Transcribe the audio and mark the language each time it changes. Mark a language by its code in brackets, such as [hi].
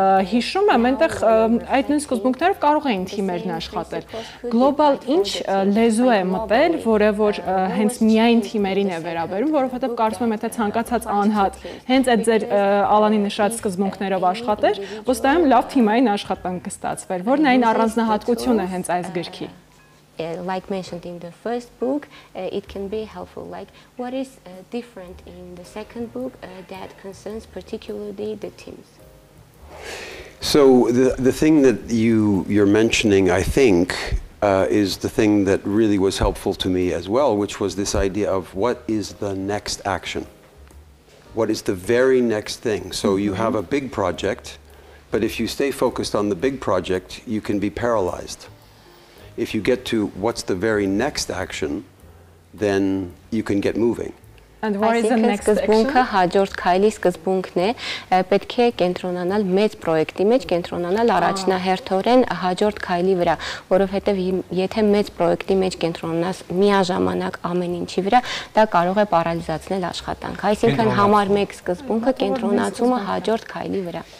[hy] հիշում եմ, այնտեղ այդ նույն սկզբունքներով կարող էին թիմերն աշխատել։ Գլոբալ ինչ լեզու է մտել, որը որ հենց միայն թիմերին է վերաբերում, որովհետև կարծում եմ եթե ցանկացած անհատ հենց այդ ձեր Ալանի նշած սկզբունքներով աշխատեր, ոստայում լավ թիմային աշխատանք կստացվեր, որն այն առանձնահատկությունը հենց այս գրքի։ [en] Like mentioned in the first book, it can be helpful. Like, what is different in the second book that concerns particularly the teams? So the thing that you're mentioning, I think, is the thing that really was helpful to me as well, which was this idea of what is the next action? What is the very next thing? So you have a big project, but if you stay focused on the big project, you can be paralyzed. If you get to what's the very next action, then you can get moving. And what is the next action? [hy] Սկզբունքը հաջորդ քայլի սկզբունքն է, պետք է կենտրոնանալ մեծ պրոյեկտի մեջ, կենտրոնանալ առաջնահերթորեն հաջորդ քայլի վրա, որովհետև եթե մեծ պրոյեկտի մեջ կենտրոնանաս միաժամանակ ամեն ինչի վրա, դա կարող է պարալիզացնել աշխատանքը։ Այսինքն համար 1 սկզբունքը կենտրոնացումը հաջորդ քայլի վրա։